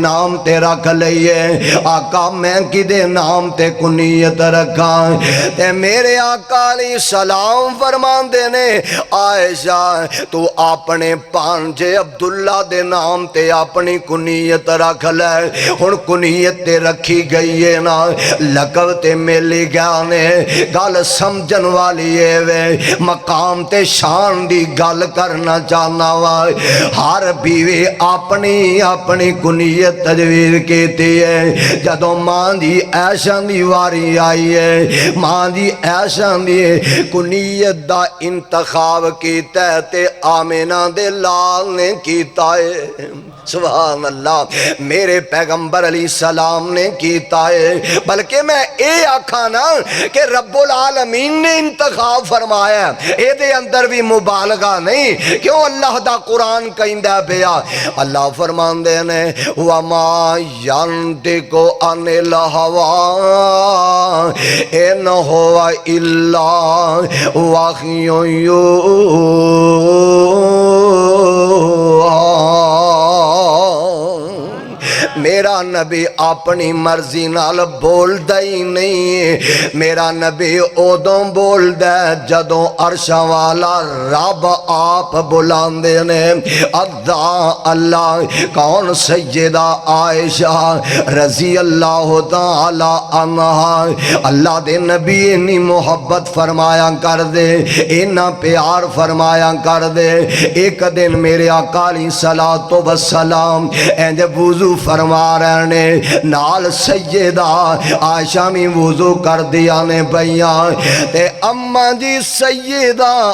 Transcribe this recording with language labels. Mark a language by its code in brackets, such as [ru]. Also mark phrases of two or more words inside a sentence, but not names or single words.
[pa] نام تے رکھ لئیے، آقا میں کی دے نام تے کنیت رکھا، تے میرے آقا علیہ السلام فرمان دینے عائشہ تو اپنے پانجے عبداللہ دے نام تے اپنی کنیت رکھ لے، ہن کنیت تے رکھی گئی ہے نا لقب تے ملی گیا نے، گل سمجھن والی ہے وے مقام تے شان دی گل کرنا چاہنا وائے، ہر بیوی اپنی کنیت تجویز کیتی ہے، جدوں ماں دی عائشہ دی واری آئی ہے، ماں دی عائشہ دی کنیت دا انتخاب کیتا ہے تے آمینہ دے لال نے کیتا ہے، [ar] سبحان اللہ [pa] میرے پیغمبر علیہ السلام نے کیتا ہے بلکہ میں اے آکھا نا کہ رب العالمین نے انتخاب فرمایا ہے اے دے اندر بھی مبالغہ نہیں کیوں اللہ دا قرآن کہندہ پیا اللہ فرمان دے نے [ar] وَمَا يَنْتِقُ عَنِ الْهَوَىٰ إِنْ هُوَ إِلَّا وَحْيٌ [pa] میرا نبی اپنی مرضی نال بول ہی نہیں میرا نبی ادوں بول جدوں عرشاں والا رب آپ بلاندے نے ادا اللہ کون سیدہ عائشہ [ar] رضی اللہ تعالی عنہا [pa] اللہ دے نبی انی محبت فرمایا کر دے اینا پیار فرمایا کر دے ایک دن میرے آقا [ar] علیہ الصلوۃ والسلام [pa] اینج وضو فرما رہنے نال سیدہ عائشہ میں وضو کر دیا نے بیان تے اماں جی سیدہ